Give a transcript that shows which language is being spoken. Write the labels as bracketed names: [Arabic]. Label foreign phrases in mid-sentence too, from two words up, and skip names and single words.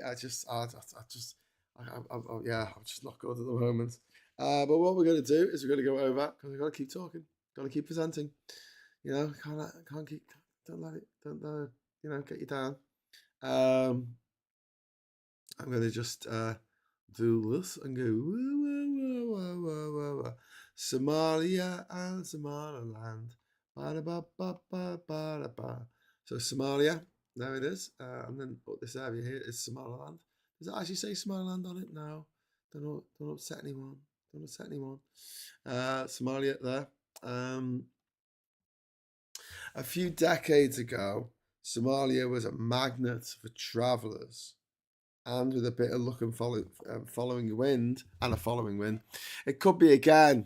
[English] I'm just not good at the moment. But what we're going to do is we're going to go over, because we've got to keep talking. Got to keep presenting. You know, can't keep, don't let it, get you down. I'm going to just do this and go, woo, woo, woo, woo, woo, woo, woo. Somalia and Somaliland. Ba-da-ba-ba-ba-ba-da-ba. So Somalia, there it is. And then this area here is Somaliland. Does it actually say Somaliland on it? No. Don't upset anyone. Don't upset anyone. Somalia there. A few decades ago, Somalia was a magnet for travellers, and with a bit of luck and following wind, it could be again.